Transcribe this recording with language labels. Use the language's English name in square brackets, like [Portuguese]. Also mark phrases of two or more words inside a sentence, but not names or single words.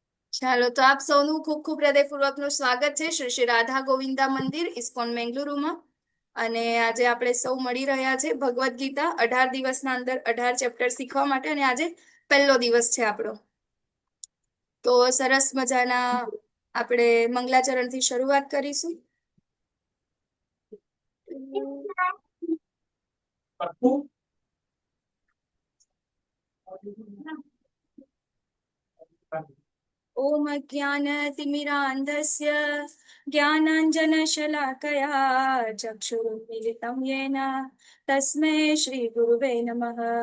[Gujarati] ચાલો તો આપ સૌનું ખૂબ ખૂબ હૃદયપૂર્વકનું સ્વાગત છે શ્રી શ્રી રાધા ગોવિંદા મંદિર ઇસ્કોન બેંગલુરુમાં. અને આજે આપણે સૌ મળી રહ્યા છે ભગવદ્ ગીતા 18 દિવસના અંદર 18 ચેપ્ટર શીખવા માટે, અને આજે પહેલો દિવસ છે આપણો. તો સરસ મજાના આપણે મંગલાચરણથી શરૂઆત કરીશું. [Sanskrit] ओम ज्ञानतिमिरान्धस्य ज्ञानाञ्जनशलाकया चक्षुरुन्मीलितं येन तस्मै श्रीगुरुवे नमः।